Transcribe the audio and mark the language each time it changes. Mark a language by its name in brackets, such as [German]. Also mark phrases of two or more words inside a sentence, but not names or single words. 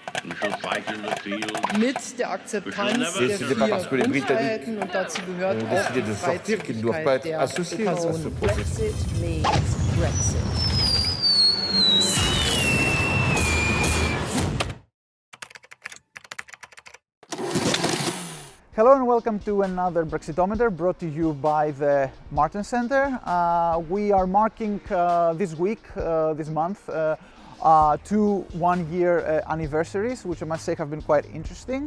[English] We shall fight in the field. [German] Mit der Akzeptanz der [French] C'était pas parce que les [German] vier [French] Britanniques [German] Grundfreiheiten und dazu gehört [French] ont [German] auch [French] décidé [German] die [French] de sortir qu'ils ne doivent pas [German] Freizügigkeit [French] être [German] der [French] associés à ce [German] Personen. [French] processus. [English] Brexit means Brexit. Hello and welcome to another Brexitometer brought to you by the Martin Center. We are marking this week, this month, two one-year anniversaries, which I must say have been quite interesting.